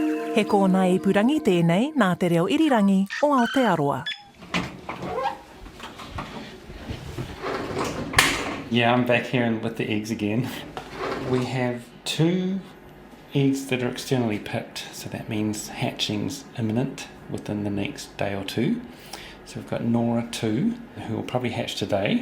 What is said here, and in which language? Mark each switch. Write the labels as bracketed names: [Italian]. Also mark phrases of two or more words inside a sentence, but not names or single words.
[Māori] He kōna ipurangi tēnei nā te reo irirangi o Aotearoa. [English] Yeah, I'm back here with the eggs again. We have 2 eggs that are externally picked, so that means hatching's imminent within the next day or 2. So we've got Nora 2, who will probably hatch today.